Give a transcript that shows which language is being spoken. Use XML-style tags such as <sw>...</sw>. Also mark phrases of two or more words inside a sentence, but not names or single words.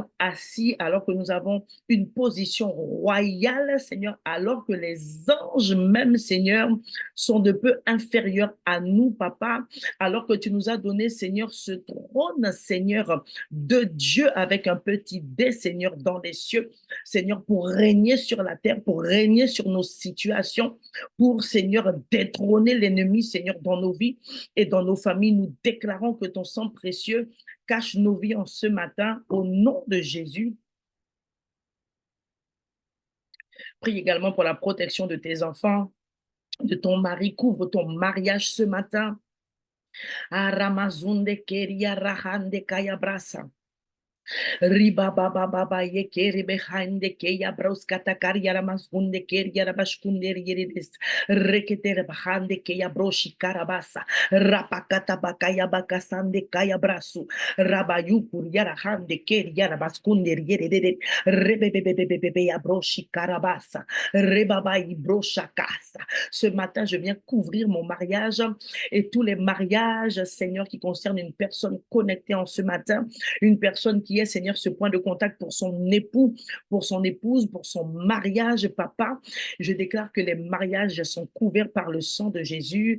<fr>assis, alors que nous avons une position royale, Seigneur, alors que les anges même, Seigneur, sont de peu inférieurs à nous, Papa, alors que tu nous as donné, Seigneur, ce trône, Seigneur, de Dieu Dieu avec un petit D, Seigneur, dans les cieux, Seigneur, pour régner sur la terre, pour régner sur nos situations, pour, Seigneur, détrôner l'ennemi, Seigneur, dans nos vies et dans nos familles. Nous déclarons que ton sang précieux cache nos vies en ce matin au nom de Jésus. Prie également pour la protection de tes enfants, de ton mari. Couvre ton mariage ce matin. Aramazunde keria rahande kaya brasa. Riba baba baba ye kere behind the keya broskata kariara maskunde keriara bashkunde yerides reketere behind the keya broshi karabasa rapakata bakaya bakasande kaya brasu rabayu kuriara hande keriara baskunde yerede rebebebebebebe ya broshi karabasa rebaba brosha kasa. Ce matin, je viens couvrir mon mariage et tous les mariages, Seigneur, qui concernent une personne connectée en ce matin, une personne qui est, Seigneur, ce point de contact pour son époux, pour son épouse, pour son mariage, papa. Je déclare que les mariages sont couverts par le sang de Jésus.</fr>